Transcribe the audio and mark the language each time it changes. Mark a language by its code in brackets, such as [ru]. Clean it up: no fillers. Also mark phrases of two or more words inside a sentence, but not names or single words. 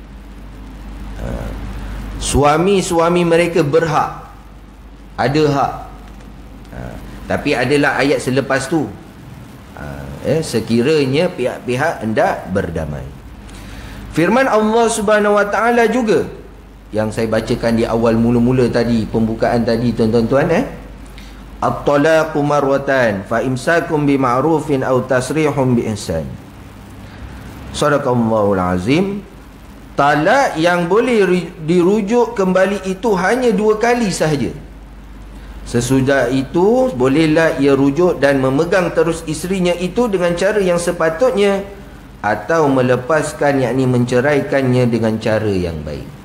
[ms] Suami-suami mereka berhak, ada hak. Tapi adalah ayat selepas tu, sekiranya pihak-pihak hendak berdamai. Firman Allah [ar] سبحانه وتعالى [ms] juga yang saya bacakan di awal mula-mula tadi, pembukaan tadi tuan-tuan, [ar] الطلاق مرتان فإمساك بمعروف أو تسريح بإحسان. صدق الله العظيم. [ms] Talak yang boleh dirujuk kembali itu hanya 2 kali sahaja. Sesudah itu bolehlah ia rujuk dan memegang terus isterinya itu dengan cara yang sepatutnya, atau melepaskan, yakni menceraikannya dengan cara yang baik.